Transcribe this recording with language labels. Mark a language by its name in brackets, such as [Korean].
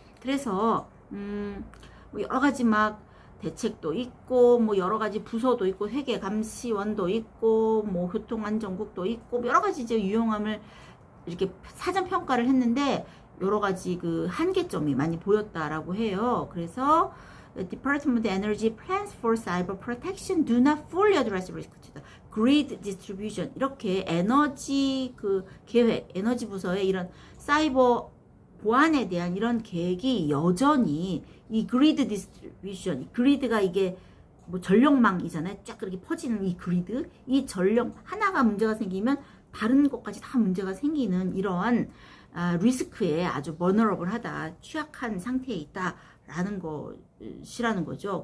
[Korean] 그래서 뭐 여러 가지 막 대책도 있고, 뭐 여러 가지 부서도 있고, 회계 감시원도 있고, 뭐 교통안전국도 있고, 여러 가지 이제 유용함을 이렇게 사전 평가를 했는데 여러 가지 그 한계점이 많이 보였다라고 해요. 그래서 [English] Department of Energy plans for cyber protection do not fully address risk to the grid distribution. [Korean] 이렇게 에너지 그 계획, 에너지 부서의 이런 사이버 보안에 대한 이런 계획이 여전히 이 그리드 디스트리뷰션, 이 그리드가 이게 뭐 전력망이잖아요. 쫙 그렇게 퍼지는 이 그리드, 이 전력 하나가 문제가 생기면 다른 것까지 다 문제가 생기는 이러한 리스크에 아주 vulnerable하다, 취약한 상태에 있다라는 것이라는 거죠.